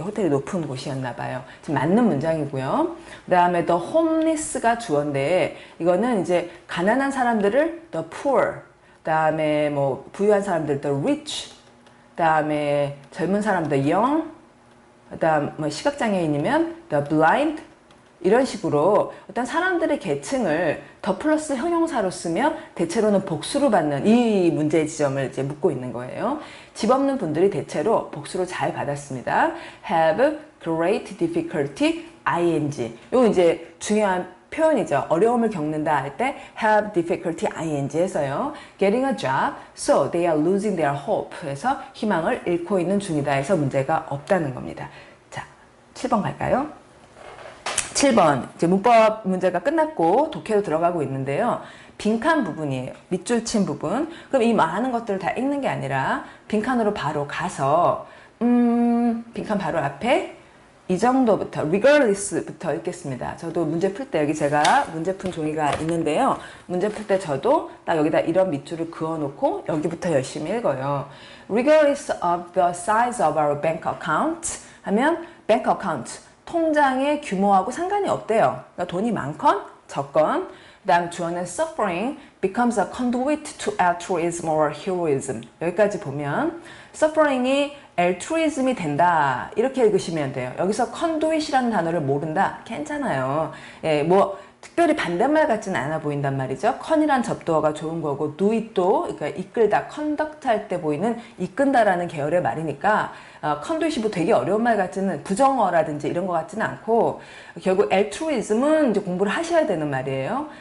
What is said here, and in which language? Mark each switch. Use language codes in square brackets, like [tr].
[ko] 호텔이 높은 곳이었나 봐요. 지금 맞는 문장이고요. 그 다음에 the homeless가 주어인데 이거는 이제 가난한 사람들을 the poor, 그 다음에 뭐 부유한 사람들 the rich, 그 다음에 젊은 사람 the young, 그 다음 뭐 시각장애인이면 the blind, 이런 식으로 어떤 사람들의 계층을 더 플러스 형용사로 쓰며 대체로는 복수로 받는 이 문제의 지점을 이제 묻고 있는 거예요. 집 없는 분들이 대체로 복수로 잘 받았습니다. [en] have great difficulty ing. [ko] 요 이제 중요한 표현이죠. 어려움을 겪는다 할 때 have difficulty ing 해서요. [en] getting a job, so they are losing their hope. [ko] 해서 희망을 잃고 있는 중이다 해서 문제가 없다는 겁니다. 자, 7번 갈까요? 7번 이제 문법 문제가 끝났고 독해로 들어가고 있는데요. 빈칸 부분이에요. 밑줄 친 부분. 그럼 이 많은 것들을 다 읽는 게 아니라 빈칸으로 바로 가서 빈칸 바로 앞에 이 정도부터 regardless부터 읽겠습니다. 저도 문제 풀 때 여기 제가 문제 푼 종이가 있는데요. 문제 풀 때 저도 딱 여기다 이런 밑줄을 그어 놓고 여기부터 열심히 읽어요. [en] Regardless of the size of our bank account 하면 bank account [ko] 통장의 규모하고 상관이 없대요. 그러니까 돈이 많건 적건. 그 다음 주어는 [en] suffering becomes a conduit to altruism or heroism. [ko] 여기까지 보면 suffering이 altruism이 된다. 이렇게 읽으시면 돼요. 여기서 conduit이라는 단어를 모른다. 괜찮아요. 예, 뭐 특별히 반대말 같지는 않아 보인단 말이죠. con이란 접두어가 좋은 거고 doit도 그러니까 이끌다, conduct 할 때 보이는 이끈다라는 계열의 말이니까 conduit이 뭐 되게 어려운 말 같지는 부정어라든지 이런 거 같지는 않고 결국 altruism은 이제 공부를 하셔야 되는 말이에요.